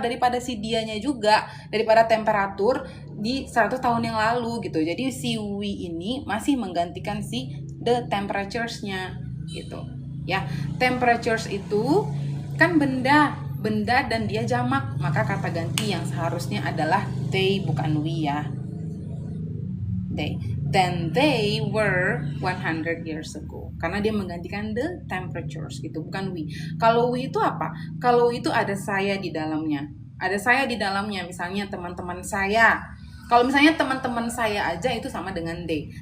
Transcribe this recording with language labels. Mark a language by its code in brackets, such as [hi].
[id] Daripada si dianya juga, daripada temperatur di 100 tahun yang lalu gitu. Jadi si we ini masih menggantikan si the temperatures-nya gitu. Ya, temperatures itu kan benda dan dia jamak, maka kata ganti yang seharusnya adalah they bukan we ya. [en] Then they were 100 years ago. [id] Karena dia menggantikan the temperatures gitu, bukan we. Kalau we itu apa? Kalau itu ada saya di dalamnya. Ada saya di dalamnya, misalnya teman-teman saya. Kalau misalnya teman-teman saya aja itu sama dengan they.